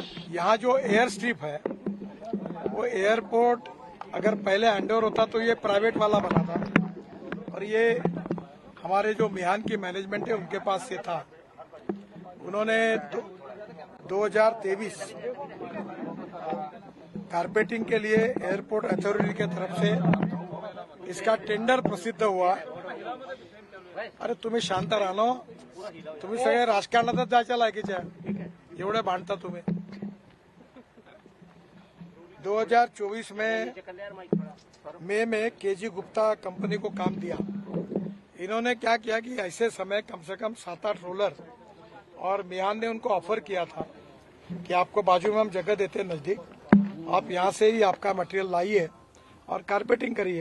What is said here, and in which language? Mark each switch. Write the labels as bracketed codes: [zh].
[hi] यहाँ जो air strip है वो एयरपोर्ट अगर पहले हैंडओवर होता तो ये प्राइवेट वाला बना था, और ये हमारे जो मिहान की मैनेजमेंट है उनके पास से था। उन्होंने 2023 कारपेटिंग के लिए एयरपोर्ट अथॉरिटी की तरफ से इसका टेंडर प्रसिद्ध हुआ। [mr] अरे तुम्ही शांत राहनो, तुम्ही सगळे राजकारणातच जायच्या लायकीच्या, एवढे भांडता तुम्ही। [hi] 2024 में मई में केजी गुप्ता कंपनी को काम दिया। इन्होंने क्या किया कि ऐसे समय कम से कम 7-8 रोलर, और मिहान ने उनको ऑफर किया था कि आपको बाजू में हम जगह देते हैं नजदीक, आप यहाँ से ही आपका मटेरियल लाइए और कारपेटिंग करिए।